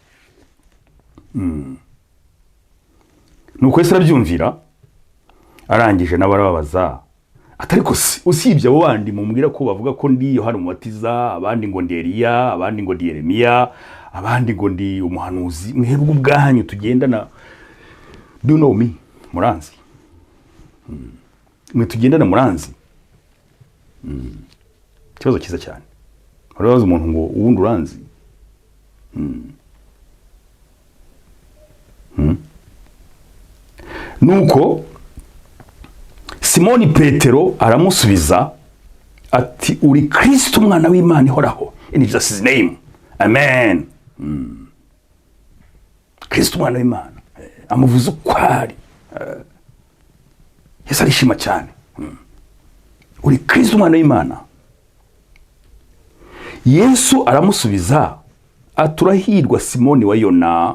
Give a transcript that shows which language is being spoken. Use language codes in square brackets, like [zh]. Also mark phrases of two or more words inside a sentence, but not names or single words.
[rw] Nuko Yesu arabyumvira, arangije n'abarababaza atari ko usibye abo bandi mumubwira ko bavuga ko ndi Yohana Umubatiza, abandi ngo ndi Eliya, abandi ngo ndi Yeremiya, abandi ngo ndi umuhanuzi, mwebwe ubwanyu tugendana, [en] do you know me? [rw] Muranzi. Mwe tugendana muranzi. Kibazo kiza cyane. Urabaza umuntu ngo uwundi uranzi. Nuko Simoni Petero aramusubiza ati uri Kristo umwana w'Imana ihoraho. [en] In Jesus' name. [rw] Amen. Kristo umwana w'Imana. Amuvuze uko ari. Yesu arishima cyane. Uri Kristo umwana w'Imana. Yesu aramusubiza aturahirwa Simoni wa Yona.